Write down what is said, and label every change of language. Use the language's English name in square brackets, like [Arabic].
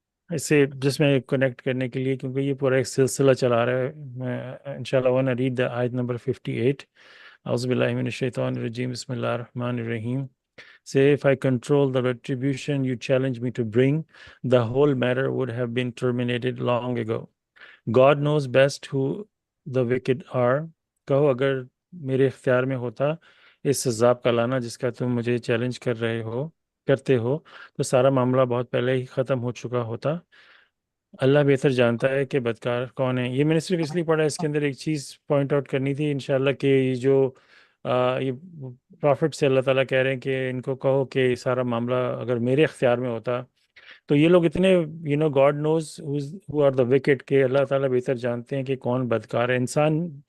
[Urdu] اسے جس میں کنیکٹ کرنے کے لیے، کیونکہ یہ پورا ایک سلسلہ چلا رہا ہے، میں انشاءاللہ [English] wanna read the آیت [Urdu] نمبر 58۔ [Arabic] اعوذ باللہ من الشیطان الرجیم، بسم اللہ الرحمن الرحیم۔ [English] Say, if I control the retribution you challenge me to bring, the whole matter would have been terminated long ago. God knows best who the wicked are. [Urdu] کہو اگر میرے اختیار میں ہوتا اس عذاب کا لانا جس کا تم مجھے چیلنج کرتے ہو تو سارا معاملہ بہت پہلے ہی ختم ہو چکا ہوتا۔ اللہ بہتر جانتا ہے کہ بدکار کون ہے۔ یہ میں نے صرف اس لیے پڑھا، اس کے اندر ایک چیز پوائنٹ آؤٹ کرنی تھی انشاءاللہ، کہ یہ جو یہ پرافٹ سے اللہ تعالیٰ کہہ رہے ہیں کہ ان کو کہو کہ یہ سارا معاملہ اگر میرے اختیار میں ہوتا، تو یہ لوگ اتنے [English] God knows who are the wicked, [Urdu] کہ اللہ تعالیٰ بہتر جانتے ہیں کہ کون بدکار ہے۔ انسان